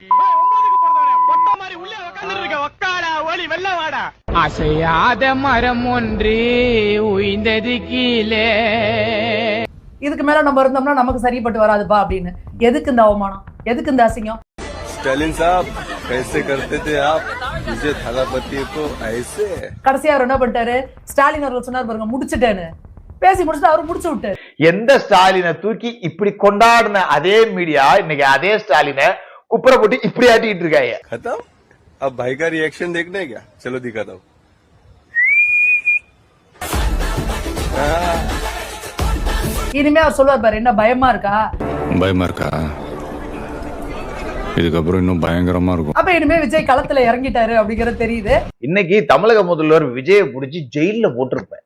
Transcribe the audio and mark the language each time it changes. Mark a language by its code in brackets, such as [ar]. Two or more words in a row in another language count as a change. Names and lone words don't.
[ta] அசையாத மரம் ஒன்று உயிர்ந்தது கீழே. இதுக்கு மேல நம்ம இருந்தோம்னா நமக்கு சரிப்பட்டு வராதுப்பா அப்படின்னு. எதுக்கு இந்த அவமானம்? எதுக்கு இந்த அசிங்கம்? [hi] ஸ்டாலின் சாப் कैसे करते थे आप विजय थालापति को ऐसे. [ta] கடைசியா அவர் என்ன பண்ணிட்டாரு? ஸ்டாலின் அவர்கள் சொன்னார் பாருங்க, முடிச்சிட்டேன்னு. பேசி முடிச்சுட்டு அவரு முடிச்சு விட்டாரு. எந்த ஸ்டாலினை தூக்கி இப்படி கொண்டாடின அதே மீடியா இன்னைக்கு அதே ஸ்டாலினை குப்புற போட்டு இப்படி ஆட்டிட்டு இருக்காங்க. [hi] खत्म. अब भाई का रिएक्शन देखना है क्या? चलो दिखाता हूँ. [ta] இனிமே அவர் சொல்லுவார் பாரு, என்ன பயமா இருக்கா? இதுக்கப்புறம் இன்னும் பயங்கரமா இருக்கும். அப்ப இனிமே விஜய் களத்துல இறங்கிட்டாரு அப்படிங்கறது தெரியுது. இன்னைக்கு தமிழக முதல்வர் விஜயை புடிச்சு ஜெயில போட்டிருப்பேன்.